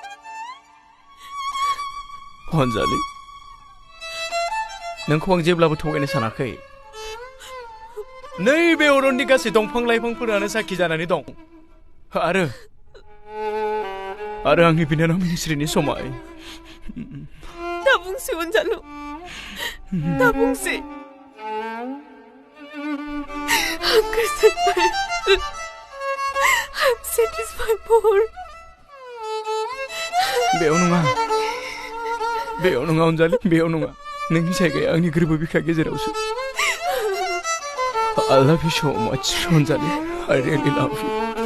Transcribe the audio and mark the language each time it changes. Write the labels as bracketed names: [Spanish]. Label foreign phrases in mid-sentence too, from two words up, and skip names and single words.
[Bodo] अनजालि नोंखौ आं जेब्लाबो थगायनो सानाखै नैबे अरननि गासै दंफां लाइफांफोरानो साखि जानानै दं आरो आंनि बिनानाव मिनिस्रिनि समाय दा बुंसै अनजालु दा बुंसै आं गोजोनबाय [English] I'm satisfied more [Bodo] बेयाव नङा अनजालि बेयाव नङा नोंनि जायगाया आंनि गोरबो बिखा गेजेरावसो [English] I love you so much [Bodo] अनजालि [English] I really love you